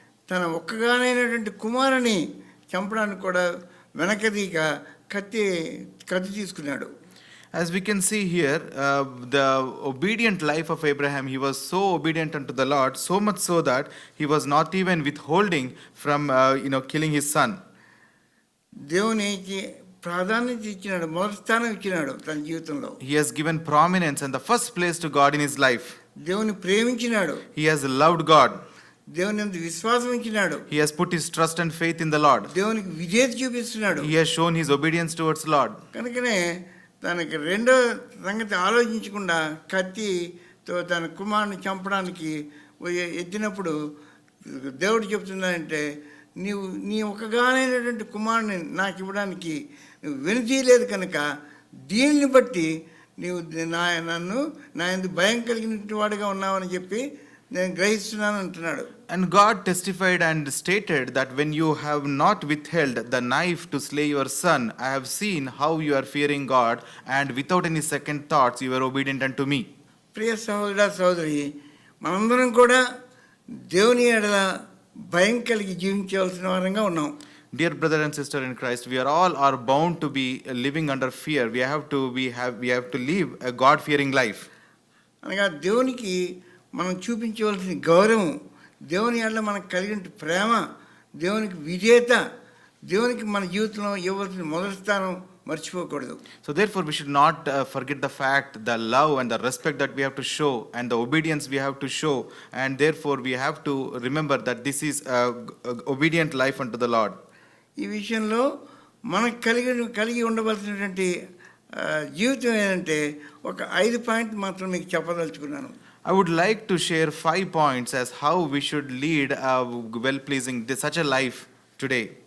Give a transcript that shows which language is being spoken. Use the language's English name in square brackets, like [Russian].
[Telugu] తన ఒక్కగానైనటువంటి కుమారుని చంపడానికి కూడా వెనకదీక కత్తి తీసుకున్నాడు. [English] As we can see here, the obedient life of Abraham, he was so obedient unto the Lord, so much so that he was not even withholding from, killing his son. [Telugu] దేవునికి ప్రాధాన్యత ఇచ్చినాడు, మొదటి స్థానం ఇచ్చినాడు తన జీవితంలో. [English] He has given prominence and the first place to God in his life. [Telugu] దేవుని ప్రేమించినాడు. [English] He has loved God. [Telugu] దేవుని యందు విశ్వాసం ఉంచినాడు. [English] He has put his trust and faith in the Lord. [Telugu] దేవునికి విధేయత చూపిస్తున్నాడు. [English] He has shown his obedience towards Lord. [Telugu] కనుకనే తనకి రెండో సంగతి ఆలోచించకుండా కత్తితో తన కుమారుని చంపడానికి ఎత్తినప్పుడు దేవుడు చెప్తున్నాడంటే, నీ ఒకగానైనటువంటి కుమారుని నాకు ఇవ్వడానికి వెనుతీయలేదు కనుక దీనిని బట్టి నీవు నన్ను నా యందు భయం కలిగినటువంటి వాడిగా ఉన్నావని చెప్పి నేను గ్రహిస్తున్నాను అంటున్నాడు. [English] And God testified and stated that when you have not withheld the knife to slay your son, I have seen how you are fearing God, and without any second thoughts you are obedient unto me. [Telugu] ప్రియ సహోదర సహోదరి, మనందరం కూడా దేవుని ఎడల భయం కలిగి జీవించవలసిన వారంగా ఉన్నాం. [English] Dear brother and sister in Christ, we are bound to be living under fear. We have to live a God-fearing life. [Telugu] అనగా దేవునికి మనం చూపించవలసిన గౌరవం, దేవుని ఎడల మనకు కలిగిన ప్రేమ, దేవునికి విధేయత, దేవునికి మన జీవితంలో ఇవ్వాల్సిన మొదటి స్థానం మర్చిపోకూడదు. [English] So therefore we should not forget the fact, the love and the respect that we have to show and the obedience we have to show, and therefore we have to remember that this is a obedient life unto the Lord. [Telugu] ఈ విషయంలో మనకు కలిగి ఉండవలసినటువంటి జీవితం ఏంటంటే ఒక 5 పాయింట్లు మాత్రం మీకు చెప్పదలుచుకున్నాను. [English] I would like to share 5 points as how we should lead a well-pleasing such a life today.